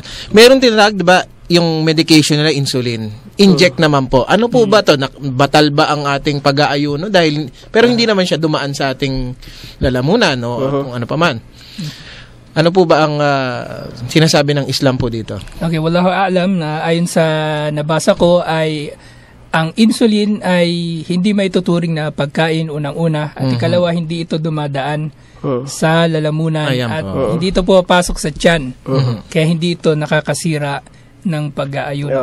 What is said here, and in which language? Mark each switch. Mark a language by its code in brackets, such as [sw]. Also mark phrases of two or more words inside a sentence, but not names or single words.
[tl] Meron tinatawag, di ba, yung medication nila, insulin. Inject naman po. Ano po ba to? Batal ba ang ating pag-aayuno? Pero hindi naman siya dumaan sa ating lalamunan o kung ano pa man. Ano po ba ang sinasabi ng Islam po dito? Okay, [ar] والله أعلم [tl] na ayon sa nabasa ko ay ang insulin ay hindi maituturing na pagkain unang-una at ikalawa hindi ito dumadaan sa lalamunan at hindi ito pumapasok sa tiyan. Kaya hindi ito nakakasira ng pag-aayuno.